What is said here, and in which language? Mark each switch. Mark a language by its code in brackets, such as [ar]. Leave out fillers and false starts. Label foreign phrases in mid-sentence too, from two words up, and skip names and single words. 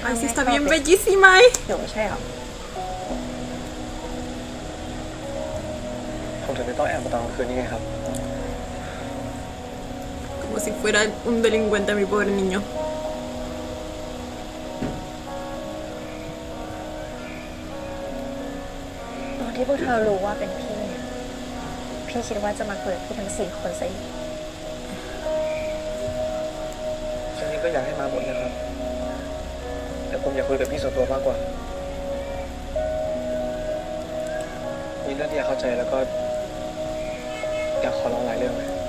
[es] Ay, sí, está bien bellísima, ¿eh? [th] หนูไม่ใช่หรอ ผมถึงได้ต้องแอบมาตอนกลางคืนนี่ไงครับ [es] Como si fuera un delincuente, mi pobre niño. [th] ตอนที่พวกเธอรู้ว่าเป็นพี่เนี่ยพี่คิดว่าจะมาคุยกับพี่ทั้ง4 คนซะอีก ฉันนี่ก็อยากให้มาหมดนะครับ แต่ผมอยากคุยกับพี่ส่วนตัวมากกว่า มีเรื่องที่อยากเข้าใจแล้วก็อยากขอร้องหลายเรื่องเลย